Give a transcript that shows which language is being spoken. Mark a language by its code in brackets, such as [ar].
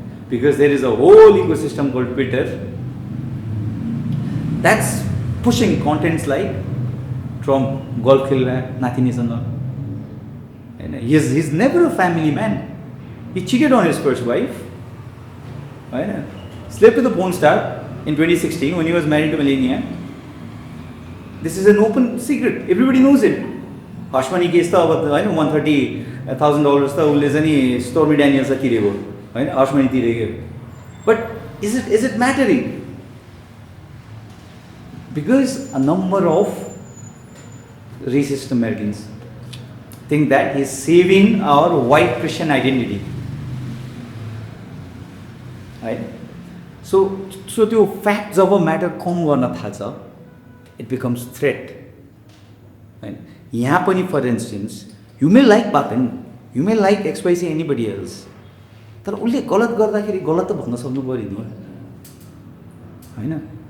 [en] Because there is a whole ecosystem called Twitter that's pushing contents like Trump golf [ne] खेल्दा नातिनीसँग होइन। [en] He's never a family man. He cheated on his first wife होइन, slept with a porn star in 2016 when he was married to Melania. This is an open secret, everybody knows it. [ne] Hush money case त अब होइन $130,000 त उसले चाहिँ नि Stormy Daniels तिरेको होइन, हर्ष मनी तिरेको। [en] But is it mattering? Because a number of racist Americans think that is saving our white Christian identity है। [ne] सो त्यो फ्याक्ट जब म्याटर कम गर्न थाल्छ [en] it becomes threat [ne] होइन। यहाँ पनि [en] for instance you may like बापेन, you may like XYZ anybody else, [ne] तर उसले गलत गर्दाखेरि गलत त भन्न सक्नु पऱ्यो नि होइन।